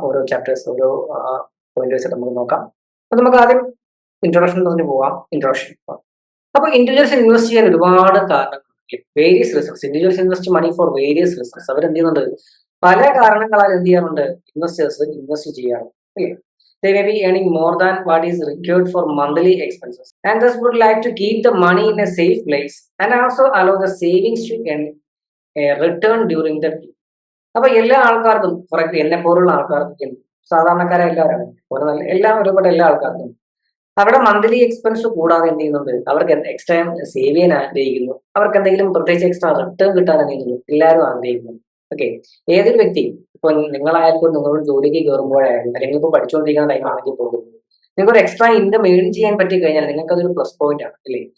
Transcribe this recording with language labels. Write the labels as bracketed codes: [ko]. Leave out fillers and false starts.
[ml] ഓരോ ചാപ്റ്റേഴ്സ്, ഓരോ പോയിന്റേഴ്സ് നമുക്ക് നോക്കാം. അപ്പൊ നമുക്ക് ആദ്യം ഇൻട്രൊഡക്ഷൻ പറഞ്ഞ് പോവാം. ഇൻട്രൊഡക്ഷൻ. അപ്പൊ ഇൻഡിവിജ്വൽസ് ഇൻവെസ്റ്റ് ചെയ്യാൻ ഒരുപാട് കാരണങ്ങളുണ്ട്. Various റിസൺസ്. [en] Individuals invest money for various reasons. [ml] അവർ എന്ത് ചെയ്യുന്നുണ്ട്? പല കാരണങ്ങളാൽ എന്ത് ചെയ്യാറുണ്ട്? ഇൻവെസ്റ്റേഴ്സ് ഇൻവെസ്റ്റ് ചെയ്യാറുണ്ട് അല്ലേ. [en] They may be earning more than what is required for monthly expenses and thus would like to keep the money in a safe place and also allow the savings to earn a return during the period. [ml] അപ്പൊ എല്ലാ ആൾക്കാർക്കും, for example എന്നെ പോലുള്ള ആൾക്കാർക്ക്, സാധാരണക്കാരെ എല്ലാവരും എല്ലാം ഒരുപാട് എല്ലാ ആൾക്കാർക്കും അവിടെ മന്ത്ലി എക്സ്പെൻസ് കൂടാതെ എന്ത് ചെയ്യുന്നുണ്ട്? അവർക്ക് എക്സ്ട്രാ സേവ് ചെയ്യാൻ ആഗ്രഹിക്കുന്നു. അവർക്ക് എന്തെങ്കിലും പ്രത്യേകിച്ച് എക്സ്ട്രാ റിട്ടേൺ കിട്ടാൻ എന്ത് ചെയ്യുന്നു? എല്ലാവരും ആഗ്രഹിക്കുന്നു. ഓക്കെ, ഏതൊരു വ്യക്തി, ഇപ്പൊ നിങ്ങളായാലും നിങ്ങളോട് ജോലിക്ക് കയറുമ്പോഴായാലും അല്ലെങ്കിൽ ഇപ്പൊ പഠിച്ചുകൊണ്ടിരിക്കുന്ന ടൈം ആണെങ്കിൽ പോകും, നിങ്ങൾക്ക് ഒരു എക്സ്ട്രാ ഇൻകം ഏൺ ചെയ്യാൻ പറ്റി കഴിഞ്ഞാൽ നിങ്ങൾക്ക് അതൊരു പ്ലസ് പോയിന്റ് ആണ് അല്ലേ.